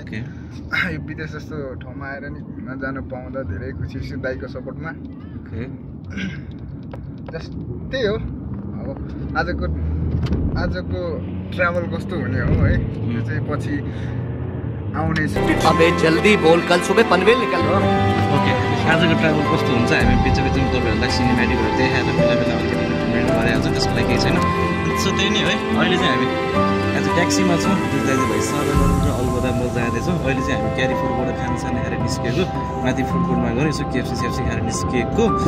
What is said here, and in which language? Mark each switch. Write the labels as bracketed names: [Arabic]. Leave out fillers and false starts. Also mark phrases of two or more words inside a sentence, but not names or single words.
[Nepali] यो विदेश जस्तो ठाउँमा आएर नि घुम्न जानु पाउँदा धेरै खुसी छु दाइको सपोर्टमा। ओके, जस्ट त्यही हो। अब आजको ट्राभल कस्तो हुने हो है, त्यो चाहिँ पछि आउने छु। [Hindi] अबे जल्दी बोल, कल सुबह पनवेल निकल। [Nepali] ओके, आजको ट्राभल कस्तो हुन्छ हामी बिचमा तपाईँहरूलाई सिनेमेटिकहरू देखाएर बेला बेला अलिकति इन्टरटेनमेन्ट गराइहाल्छ, त्यसको लागि केही छैन। सो त्यही नै है। अहिले चाहिँ हामी आज ट्याक्सीमा छौँ, दुई दाजुभाइ सरल र अलगदामा जाँदैछौँ। अहिले चाहिँ हामी क्यारी फुडबाट खानासाना खाएर निस्किएको, माथि [English] food courtमा [Nepali] गएर यसो केएफसी खाएर निस्किएको।